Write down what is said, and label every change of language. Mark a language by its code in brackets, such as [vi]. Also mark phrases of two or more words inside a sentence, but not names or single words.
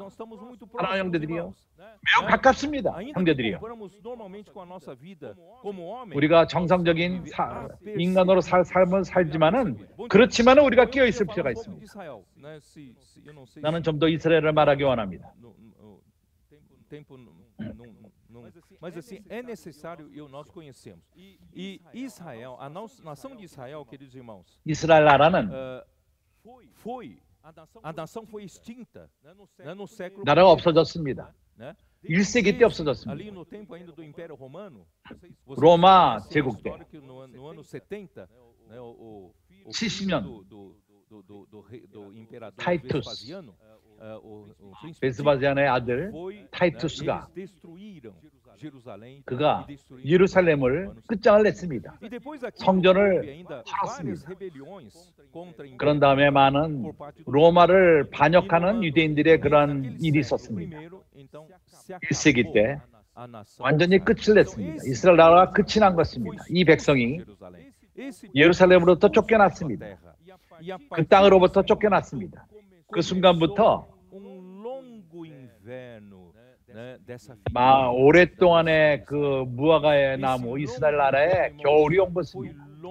[ko] 사랑하는 형제들이요, 매우 가깝습니다. 형제들이요, 우리가 정상적인 인간으로 삶을 살지만은 그렇지만은 우리가 끼어 있을 필요가 있습니다. 나는 좀 더 이스라엘을 말하기 원합니다. [pt] Mas assim, é necessário e nós conhecemos. E Israel, a nação de Israel, queridos irmãos, [ko] 이스라엘 나라는 [pt] a nação foi extinta, né, no século [ko] 나라가 [pt] I, [ko] 없어졌습니다. [pt] né? [ko] 1세기 때 없어졌습니다. [pt] Ali no tempo ainda do Império Romano, [ko] 로마 [pt] conhecem a [ko] 제국 때 [pt] história que no ano 70, né, o [ko] 70년 [pt] do imperador [ko] 타이투스. [pt] Vespasiano, o príncipe [ko] 베스바지안의 아들 [pt] foi, [ko] 타이투스가 [pt] eles destruíram Jerusalém, [ko] 그가 [pt] e destruíram [ko] 예루살렘을 끝장을 냈습니다. [pt] E depois aqui [ko] 성전을 [pt] houve ainda várias [ko] 팔았습니다. [pt] rebeliões contra o [ko] 그런 [pt] império [ko] 다음에 많은 [pt] por parte do [ko] 로마를 반역하는 [pt] E [ko] 유대인들의 그런 [pt] naquele [ko] 일이 [pt] século [ko] 있었습니다. [pt] primeiro, então, se [ko] 1세기 [pt] acabou [ko] 때 [pt] a nação [ko] 완전히 [pt] de Israel. [ko] 끝을 냈습니다. 이스라엘 나라가 끝이 난 것입니다. 이 백성이 예루살렘으로부터 쫓겨났습니다. 그 땅으로부터 쫓겨났습니다. 그 순간부터 오랫동안의 그 무화과의 나무 이스라엘 나라에 겨울이 온 것입니다.